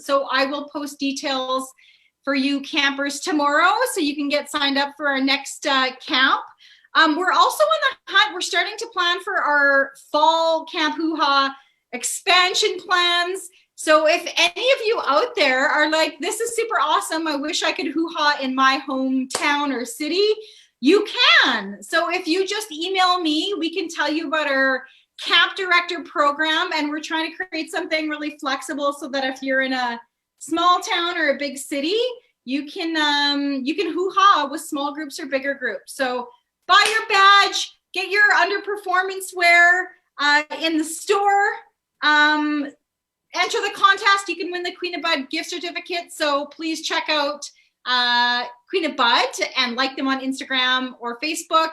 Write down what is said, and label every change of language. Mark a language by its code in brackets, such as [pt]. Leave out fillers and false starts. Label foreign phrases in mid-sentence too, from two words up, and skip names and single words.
[en] So I will post details for you campers tomorrow so you can get signed up for our next camp. We're also in the hunt. We're starting to plan for our fall Camp Hoo-Ha expansion plans. So if any of you out there are like, this is super awesome, I wish I could hoo-ha in my hometown or city, you can. So if you just email me, we can tell you about our camp director program, and we're trying to create something really flexible so that if you're in a small town or a big city, you can hoo-ha with small groups or bigger groups. So buy your badge, get your underperformance wear in the store. Enter the contest. You can win the Queen of Bud gift certificate. So please check out Queen of Bud and like them on Instagram or Facebook.